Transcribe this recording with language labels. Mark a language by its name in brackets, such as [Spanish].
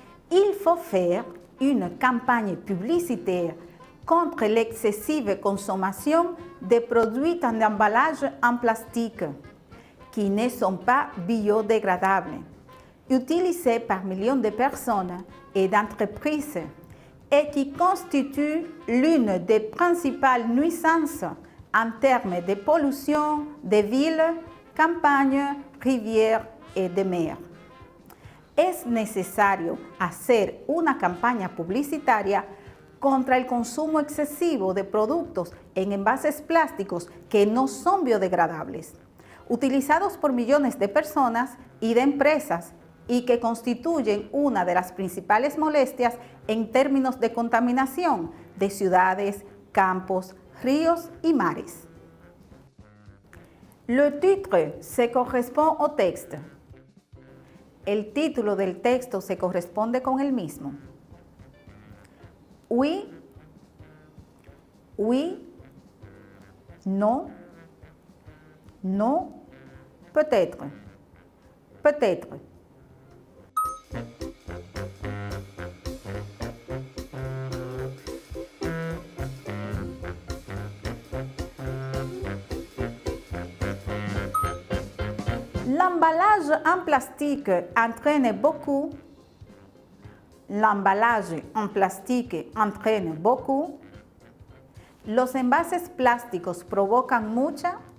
[French] Il faut faire une campagne publicitaire contre l'excessive consommation des produits en emballage en plastique qui ne sont pas biodégradables, utilisés par millions de personnes et d'entreprises et qui constituent l'une des principales nuisances en termes de pollution des villes, campagnes, rivières et de mer. [Spanish] Es necesario hacer una campaña publicitaria contra el consumo excesivo de productos en envases plásticos que no son biodegradables, utilizados por millones de personas y de empresas y que constituyen una de las principales molestias en términos de contaminación de ciudades, campos, ríos y mares. [French] Le titre se correspond au texte. [Spanish] El título del texto se corresponde con el mismo. [French] Oui, oui, [Spanish] no, no, [French] peut-être, peut-être. L'emballage en plastique entraîne beaucoup. L'emballage en plastique entraîne beaucoup. [Spanish] Los envases plásticos provocan mucha.